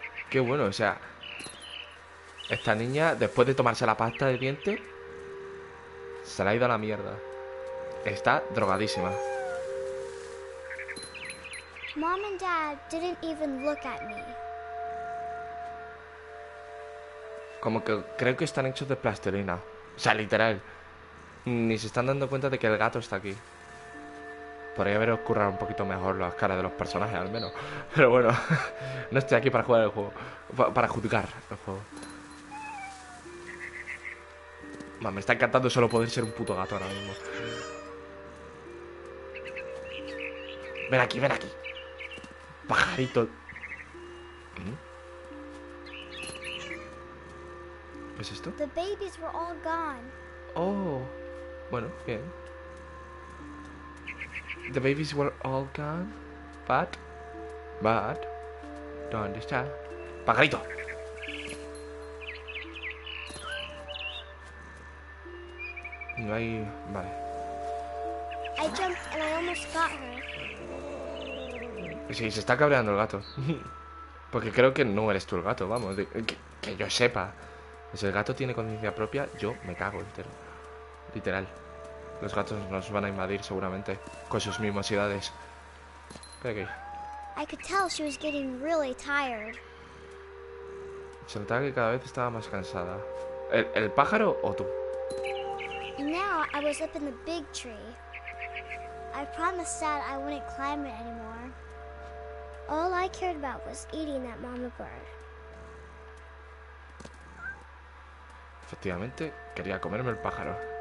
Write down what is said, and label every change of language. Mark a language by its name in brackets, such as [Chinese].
[Spanish] Qué bueno, o sea, esta niña, después de tomarse la pasta de dientes, se la ha ido a la mierda. Está drogadísima. [English] Mom and Dad didn't even look at me. [Spanish] Como que creo que están hechos de plastilina. O sea, literal. Ni se están dando cuenta de que el gato está aquí. Podría haber currado un poquito mejor las caras de los personajes, al menos. Pero bueno, no estoy aquí para jugar el juego. Para juzgar el juego. Me está encantando solo poder ser un puto gato ahora mismo. Ven aquí, ven aquí. Pajarito. ¿Qué es esto? [English] The babies were all gone. [Spanish] Oh. Bueno, bien. [English] The babies were all gone. But. [Spanish] ¿Dónde está? ¡Pajarito! No hay... Vale. [English] I jumped and I almost got her. [Spanish] Sí, se está cabreando el gato. Porque creo que no eres tú el gato, vamos. Que yo sepa. Si el gato tiene conciencia propia, yo me cago entero. Literal. Los gatos nos van a invadir seguramente con sus mimosidades. Espera aquí. [English] I could tell she was getting really tired. [Spanish] Se notaba que cada vez estaba más cansada. ¿El pájaro o tú? [English] Now I was up in the big tree. I promised Dad I wouldn't climb it anymore. All I cared about was eating that mama bird. [Spanish] Efectivamente, quería comerme el pájaro.